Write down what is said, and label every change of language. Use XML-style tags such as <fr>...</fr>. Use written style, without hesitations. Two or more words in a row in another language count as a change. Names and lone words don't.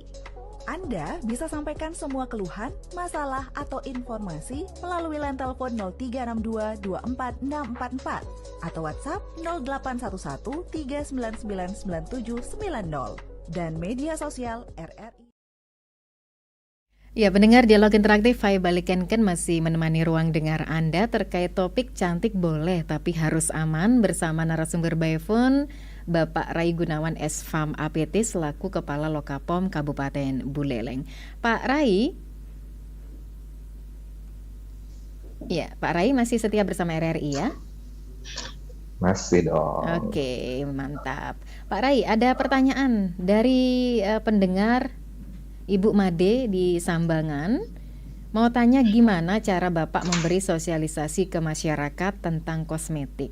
<id>Anda bisa sampaikan semua keluhan, masalah, atau informasi melalui line telepon 0362 24644 atau WhatsApp 0811 3999790 dan media sosial RRI. Ya, pendengar dialog interaktif Hai Balikan Ken masih menemani ruang dengar Anda terkait topik cantik boleh tapi harus aman bersama narasumber</id> <en>by phone</en> <id>Bapak Rai Gunawan SFAM APT selaku Kepala Lokapom Kabupaten Buleleng. Pak Rai, Ya, Pak Rai masih setia bersama RRI ya? Masih dong. Oke, mantap. Pak Rai, ada pertanyaan dari pendengar Ibu Made di Sambangan. Mau tanya gimana cara Bapak memberi sosialisasi ke masyarakat tentang kosmetik?</id>